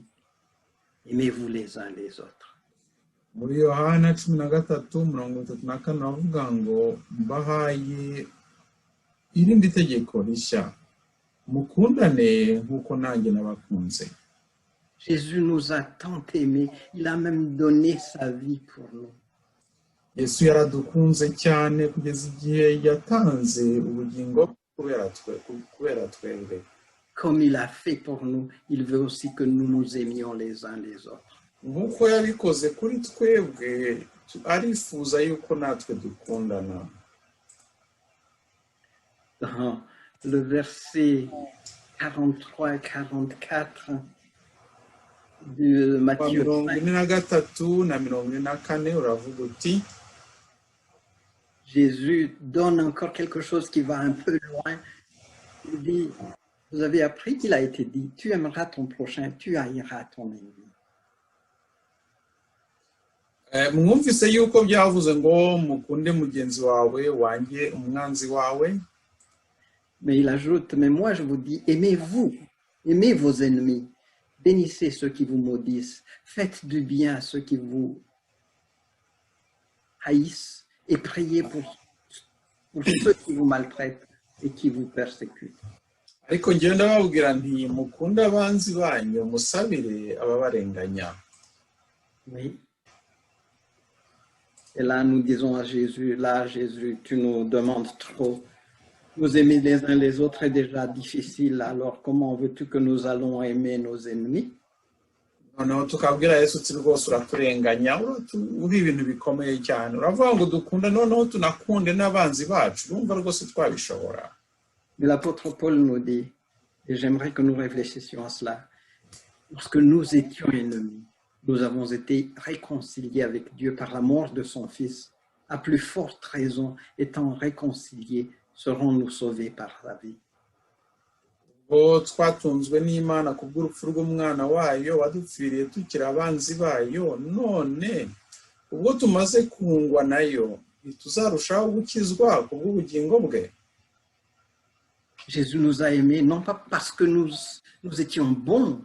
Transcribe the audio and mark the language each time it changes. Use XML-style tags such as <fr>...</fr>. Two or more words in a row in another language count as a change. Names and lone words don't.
<fr>Aimez-vous les uns les autres. »</fr> <rw>Muri Yohana 13:34 avuga ngo mbahaye irindi tegeko rishya, mukundane nk'uko nanjye nabakunze.</rw> <fr>Jésus nous a tant aimés, il a même donné sa vie pour nous.</fr> <rw>Yesu yaradukunze cyane kugeza igihe yatanze ubugingo kubera twebwe.</rw> <fr>Comme il a fait pour nous, il veut aussi que nous nous aimions les uns les autres.</fr> <rw>Nk'uko yabikoze kuri twebwe, arifuza yuko natwe dukundana.</rw> <fr>Dans le verset 43 et 44 de Matthieu</fr> <rw>43 uravuga uti,</rw> <fr>Jésus donne encore quelque chose qui va un peu loin. Il dit, vous avez appris qu'il a été dit, tu aimeras ton prochain, tu haïras ton ennemi.</fr> <rw>mwumvise yuko byavuze ngo mukunde mugenzi wawe wanjye umwanzi wawe.</rw> <fr>Mais il ajoute, mais moi je vous dis, aimez-vous, aimez vos ennemis, bénissez ceux qui vous maudissent, faites du bien à ceux qui vous haïssent et priez pour ceux qui vous maltraitent et qui vous persécutent.</fr> <rw>Ariko njyewe ndababwira nti mukunde abanzi banyu, musabire ababarenganya.</rw> <fr>Oui. Et là, nous disons à Jésus, là, Jésus, tu nous demandes trop. Nous aimer les uns les autres est déjà difficile, alors comment veux-tu que nous allons aimer nos ennemis?</fr> <rw>Noneho tukabwira Yesu uti rwose uraturenganya, uri ibintu bikomeye cyane. Uravuga ngo dukunda noneho tunakunde n'abanzi bacu. Urumva rwose twabishobora.</rw> <fr>Mais l'apôtre Paul nous dit, et j'aimerais que nous réfléchissions à cela, lorsque nous étions ennemis, nous avons été réconciliés avec Dieu par la mort de son Fils. À plus forte raison, étant réconciliés, serons-nous sauvés par sa vie.</fr> <rw>Twatunzwe n'Imana kubw'urupfu rw'umwana wayo wadupfiriye tukiri abanzi bayo, none ubwo tumaze kungwa nayo ntituzarushaho gukizwa kubw'ubugingo bwe.</rw> <fr>Jésus nous a aimés non pas parce que nous étions bons.</fr>